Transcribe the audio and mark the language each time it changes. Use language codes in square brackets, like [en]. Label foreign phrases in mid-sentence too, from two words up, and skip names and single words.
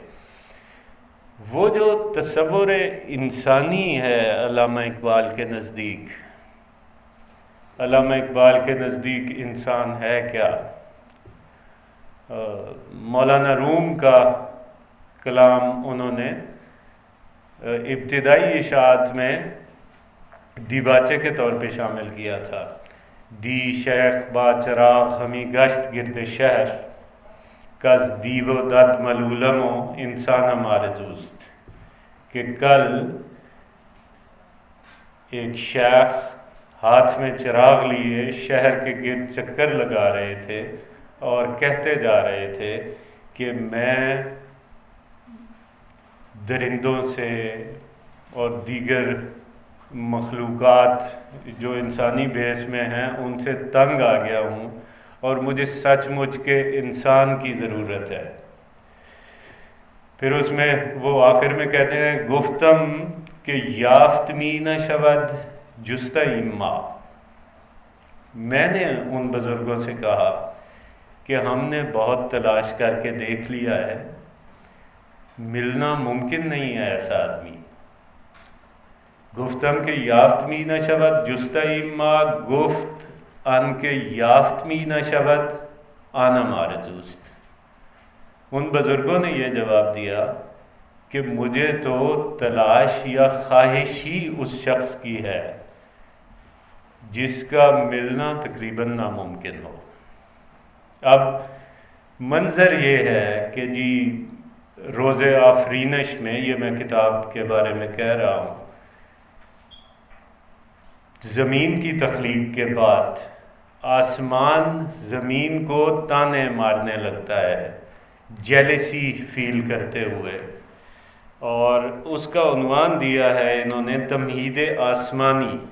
[ur] وہ جو تصور انسانی ہے علامہ اقبال کے نزدیک، علامہ اقبال کے نزدیک انسان ہے کیا؟ مولانا روم کا کلام انہوں نے ابتدائی اشاعت میں دیباچے کے طور پہ شامل کیا تھا۔ [fa] دی شیخ با چراغ ہمی گشت گرد شہر، کز دیو و دد ملولم و انسانم آرزوست، [ur] کہ کل ایک شیخ ہاتھ میں چراغ لیے شہر کے گرد چکر لگا رہے تھے اور کہتے جا رہے تھے کہ میں درندوں سے اور دیگر مخلوقات جو انسانی بیس میں ہیں ان سے تنگ آ گیا ہوں اور مجھے سچ مچ کے انسان کی ضرورت ہے۔ پھر اس میں وہ آخر میں کہتے ہیں [fa] گفتم کہ یافت می نہ شود جستہ ما، [ur] میں نے ان بزرگوں سے کہا کہ ہم نے بہت تلاش کر کے دیکھ لیا ہے، ملنا ممکن نہیں ہے ایسا آدمی۔ [fa] گفتم کہ یافت می نہ شود جستہ ما، گفت ان کے یافت می نہ شود آنم آرزوست۔ [ur] ان بزرگوں نے یہ جواب دیا کہ مجھے تو تلاش یا خواہش ہی اس شخص کی ہے جس کا ملنا تقریباً ناممکن ہو۔ اب منظر یہ ہے کہ جی روز آفرینش میں، یہ میں کتاب کے بارے میں کہہ رہا ہوں، زمین کی تخلیق کے بعد آسمان زمین کو تانے مارنے لگتا ہے، [en] jealousy feel [ur] کرتے ہوئے، اور اس کا عنوان دیا ہے انہوں نے تمہید آسمانی۔